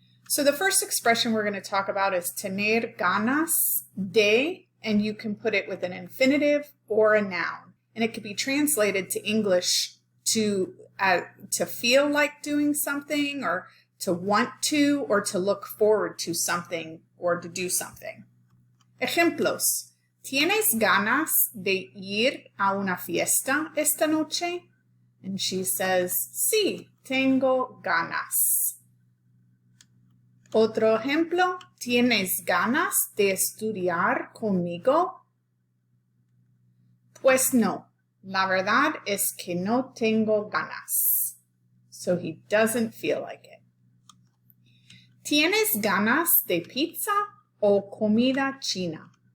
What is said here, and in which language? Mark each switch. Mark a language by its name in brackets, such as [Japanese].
[English] So the first expression we're going to talk about is [Spanish] tener ganas de, [English] and you can put it with an infinitive or a noun. And it could be translated to English to feel like doing something, or to want to, or to look forward to something, or to do something. [Spanish] Ejemplos. ¿Tienes ganas de ir a una fiesta esta noche? [English] And she says, [Spanish] sí, tengo ganas. Otro ejemplo, ¿tienes ganas de estudiar conmigo? Pues no, la verdad es que no tengo ganas. [English] So he doesn't feel like it. [Spanish] ¿Tienes ganas de pizza o comida china?